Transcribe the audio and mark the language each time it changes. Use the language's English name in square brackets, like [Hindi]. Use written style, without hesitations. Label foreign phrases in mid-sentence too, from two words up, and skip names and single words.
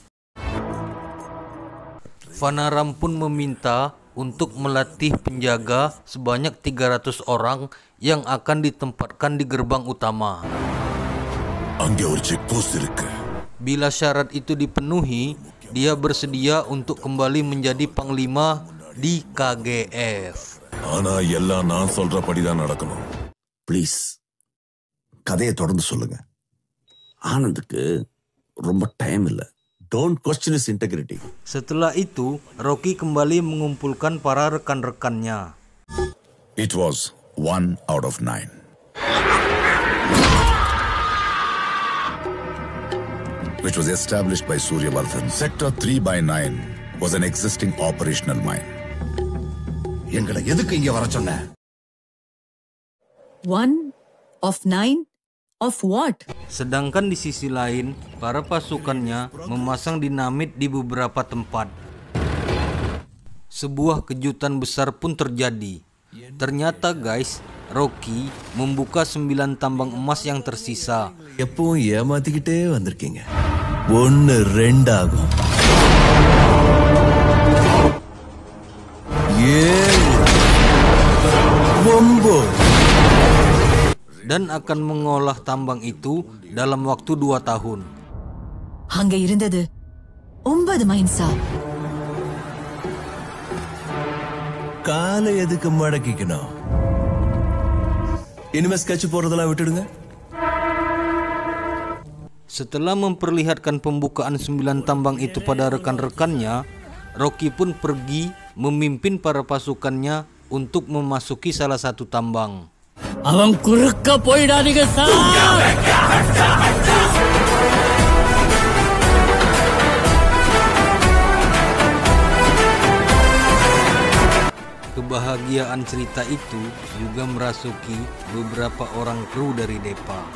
[Indonesian] Vanaram pun meminta untuk melatih penjaga sebanyak 300 orang yang akan ditempatkan di gerbang utama. Bila syarat itu dipenuhi, dia bersedia untuk kembali menjadi panglima di KGF. [Tamil] Please, கதையை தொடர்ந்து சொல்லுங்க. ஆனந்துக்கு ரொம்ப டைம் இல்ல. [English] Don't question his integrity. [Indonesian] Setelah itu, Rocky kembali mengumpulkan para rekan-rekannya. [English] It was 1 out of 9. Which was established by Suryavardhan. Sector 3/9 was an existing operational mine. [Tamil] எங்களை எதுக்கு இங்க வர சொன்ன? [English] 1 of 9 of what? [Indonesian] Sedangkan di sisi lain, para pasukannya memasang dinamit di beberapa tempat. Sebuah kejutan besar pun terjadi. Ternyata guys, Rocky membuka 9 tambang emas yang tersisa. [Tamil] எப்பவும் ஏமாத்திக்கிட்டே வந்திருக்கீங்க. 1 2 ஆகும். 7 9 [Indonesian] dan akan mengolah tambang itu dalam waktu 2 tahun. [Tamil] அங்க இருந்தது 9 மைன்ஸா? காலை எதுக்கு மடக்கிக்கணும்? இனிமே ஸ்கெட்ச் போறதெல்லாம் விட்டுடுங்க. [Indonesian] Setelah memperlihatkan pembukaan 9 tambang itu pada rekan-rekannya, Rocky pun pergi memimpin para pasukannya untuk memasuki salah satu tambang. [Tamil] அவன் குறுக்க போயிடாதீங்க சார். [Indonesian] Kebahagiaan cerita itu juga merasuki beberapa orang kru dari Depa.